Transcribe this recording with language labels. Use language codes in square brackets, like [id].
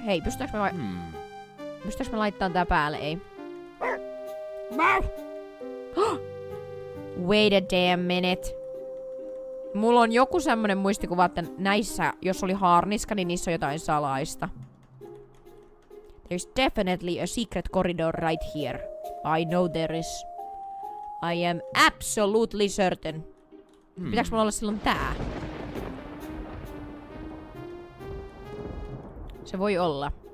[fi] Hei, pystytäänkö me laittamaan tää päälle? Ei. [en] Wait a damn minute. [fi] Mulla on joku semmonen muistikuva, että näissä, jos oli haarniska, niin niissä on jotain salaista. [en] There's definitely a secret corridor right here. I know there is. I am absolutely certain. [fi] Pitääks mulla olla silloin tää? Se voi olla.